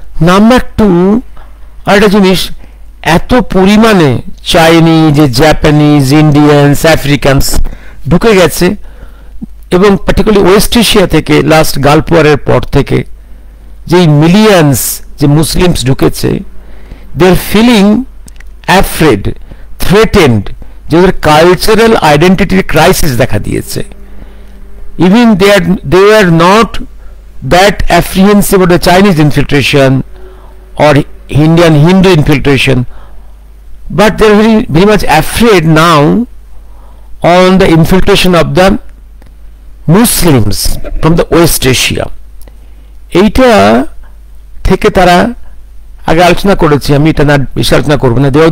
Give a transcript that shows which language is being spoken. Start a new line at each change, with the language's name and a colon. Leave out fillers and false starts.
Bangla: Number two, আরেকটা জিনিস, এত পরিমাণে চাইনিজ, জাপানিজ, ইন্ডিয়ানস, আফ্রিকানস ঢুকে গেছে, এবং পার্টিকুলারলি ওয়েস্ট এশিয়া থেকে লাস্ট গালফ ওয়ারের পর থেকে যেই মিলিয়ন্স যে মুসলিমস ঢুকেছে,
English: they are feeling afraid, threatened,
Bangla: যে ওদের কালচারাল আইডেন্টিটির ক্রাইসিস দেখা দিয়েছে।
English: Even they are not that apprehensive of the Chinese infiltration or Indian Hindu infiltration, but they are very much afraid now on the infiltration of the Muslims from the West Asia.
Bangla: এইটা থেকে তারা আগে আলোচনা করেছি, আমি এটা না বেশি আলোচনা করবো না।